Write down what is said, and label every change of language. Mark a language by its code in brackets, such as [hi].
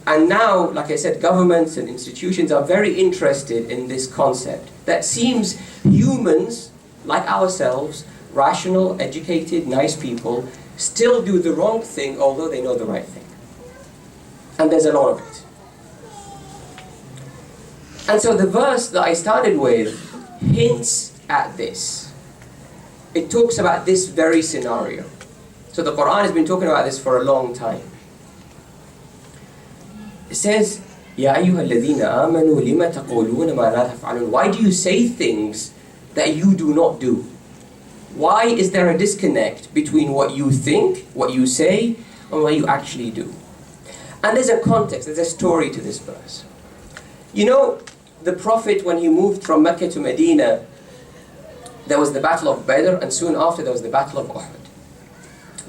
[en] And now, like I said, governments and institutions are very interested in this concept that seems humans, like ourselves, rational, educated, nice people, still do the wrong thing although they know the right thing. And there's a lot of it. And so the verse that I started with hints at this. It talks about this very scenario. So the Quran has been talking about this for a long time. It says, [ar] يَا أَيُّهَا الَّذِينَ آمَنُوا لِمَ تَقُولُونَ مَا لَا تَفْعَلُونَ. [en] Why do you say things that you do not do? Why is there a disconnect between what you think, what you say, and what you actually do? And there's a context, there's a story to this verse. You know, the Prophet, when he moved from Mecca to Medina, there was the Battle of Badr, and soon after there was the Battle of Uhud.